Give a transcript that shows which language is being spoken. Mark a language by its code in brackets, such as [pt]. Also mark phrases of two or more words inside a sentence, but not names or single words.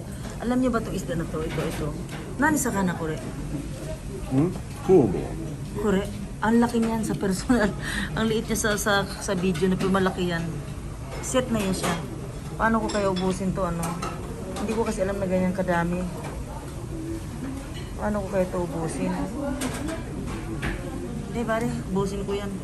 [tl] Alam niyo ba itong isda na to? [ja] Ito. 何魚これ? うんそうだ Kore, [tl] ang laki niyan sa personal. Ang liit niya sa video na malaki yan. Set na yan siya. Paano ko kaya ubusin to ano? Hindi ko kasi alam na ganyan kadami. Paano ko kaya ito ubusin? Hindi pare, ubusin ko yan.